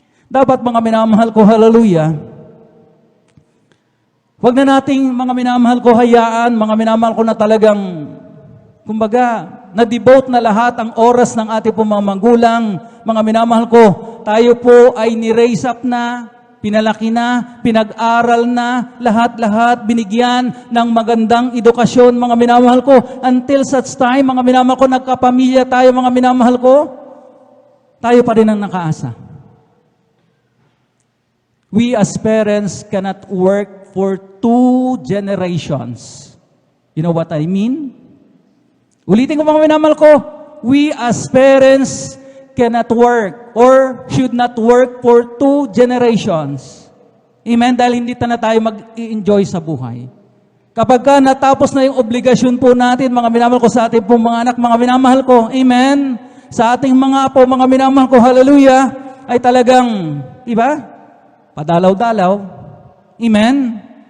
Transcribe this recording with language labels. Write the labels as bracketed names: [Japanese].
[Filipino] Dapat, mga minamahal ko, hallelujah, huwag na nating, mga minamahal ko, hayaan, mga minamahal ko na talagang, kumbaga, na-devote na lahat ang oras ng ating pong mga magulang, mga minamahal ko, tayo po ay ni-raise up na, pinalaki na, pinag-aral na, lahat-lahat, binigyan ng magandang edukasyon, mga minamahal ko, [English] until such time, [Filipino] mga minamahal ko, nagkapamilya tayo, mga minamahal ko, tayo pa rin ang nakaasa. [English] We as parents cannot work for 2 generations. You know what I mean? [Filipino] Ulitin ko, mga minamahal ko, [English] we as parents cannot work or should not work for 2 generations. Amen? [Filipino] Dahil hindi na tayo mag-i-enjoy sa buhay. Kapag natapos na yung obligasyon po natin, mga minamahal ko, sa ating pong mga anak, mga minamahal ko, amen? Sa ating mga apo, mga minamahal ko, hallelujah, ay talagang, diba? Padalaw-dalaw. Amen?